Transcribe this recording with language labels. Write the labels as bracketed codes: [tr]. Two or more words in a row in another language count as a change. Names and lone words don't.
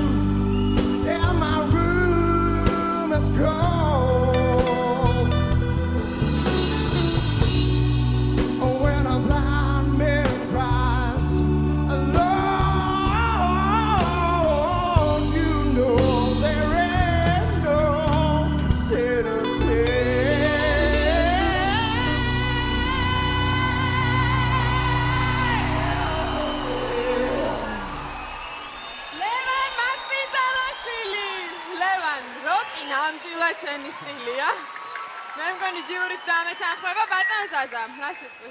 [en] And my room is cold. When a blind man cries alone, you know there ain't no set or [ka] ლევან მასპინძალაშვილი. ლევან, როკი ნამდვილად შენი სტილია. მე მგონი ჟიურით დამეთანხმება, ბატონ ან ზაზამ, რა სიტყვით?